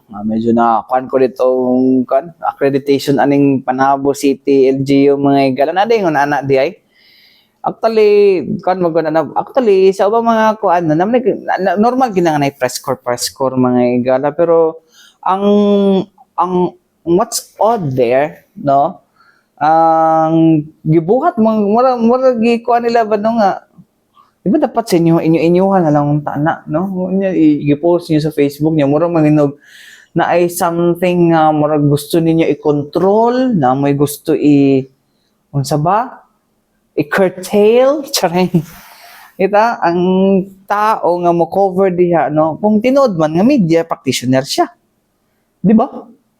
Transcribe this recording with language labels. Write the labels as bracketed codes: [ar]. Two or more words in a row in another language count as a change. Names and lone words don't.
[ceb] Medyo na kuan ko ditong accreditation aning Panabo City LGU mga igala. Na din anak di ay. Actually, actually sa ubang mga kuan normal ginanganay [en] press corps [ceb] mga igala pero ang [en] what's odd there [ceb] no ang gibuhat mura gikuan nila ba no nga di ba dapat sa inyuhan na lang tana no i-post niyo sa Facebook niya mura manginog na ay something mura gusto ninyo i-control na may gusto unsa ba i-curtail charing ita ang tao nga mo cover diha no kung tinuod man nga [en] media practitioner [ceb] siya di ba?